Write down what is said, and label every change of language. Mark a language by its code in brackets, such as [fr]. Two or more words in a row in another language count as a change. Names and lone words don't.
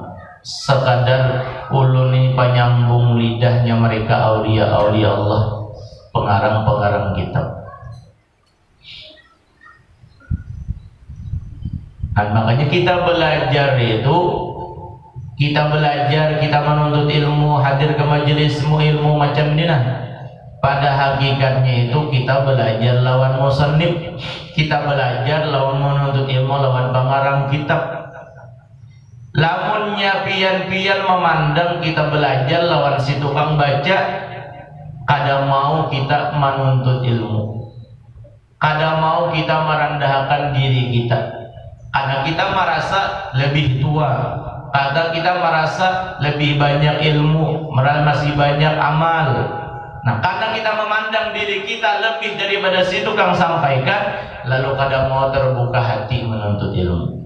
[bjn] Sekadar uluni penyambung lidahnya mereka aulia-aulia Allah, pengarang-pengarang kitab. [id] Dan makanya kita belajar, kita menuntut ilmu, hadir ke majelismu ilmu macam ini nah. [bjn] Pada hakikatnya itu kita belajar lawan musannif, kita belajar lawan menuntut ilmu lawan pengarang kitab. Lamunnya pian-pian memandang kita belajar lawan si tukang baca, kada mau kita menuntut ilmu, kada mau kita merendahkan diri kita, karena kita merasa lebih tua, karena kita merasa lebih banyak ilmu, masih banyak amal. Nah, karena kita memandang diri kita lebih daripada si tukang sampaikan, lalu kada mau terbuka hati menuntut ilmu.